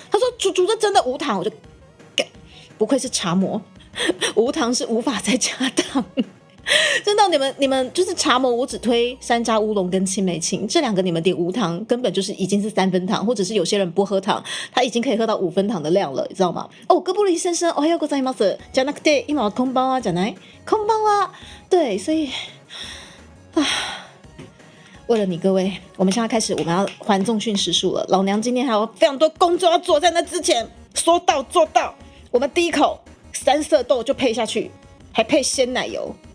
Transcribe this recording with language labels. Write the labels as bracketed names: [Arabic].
[Chinese] 他说猪这真的无糖，我就不愧是茶魔，无糖是无法再加糖。真的，你们就是茶魔，我只推山楂乌龙跟青梅青这2个，你们点无糖根本就是已经是3分糖，或者是有些人不喝糖，他已经可以喝到5分糖的量了，你知道吗？ [Japanese] 哥布林先生，おはようございます。じゃなくて今はこんばんはじゃない？こんばんは。 [Chinese] 对，所以为了你各位，我们现在开始我们要还重训时数了。老娘今天还有非常多工作要做，在那之前说到做到。我们第一口3色豆就配下去，还配鲜奶油。